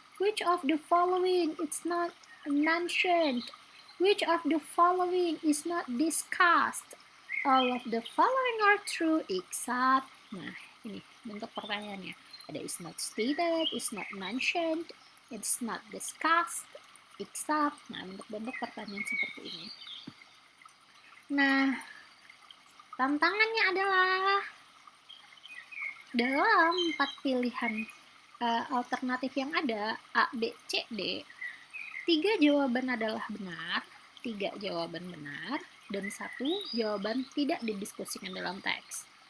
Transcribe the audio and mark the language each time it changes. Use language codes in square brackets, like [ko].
[en] Which of the following is not mentioned? Which of the following is not discussed? All of the following are true except. [id] Nah, ini bentuk pertanyaannya. Ada [en] is not stated, is not mentioned, it's not discussed, except. [id] Nah, bentuk-bentuk pertanyaan seperti ini. Nah, tantangannya adalah dalam 4 pilihan alternatif yang ada, A, B, C, D, 3 jawaban adalah benar, 3 jawaban benar, dan 1 jawaban tidak didiskusikan dalam teks.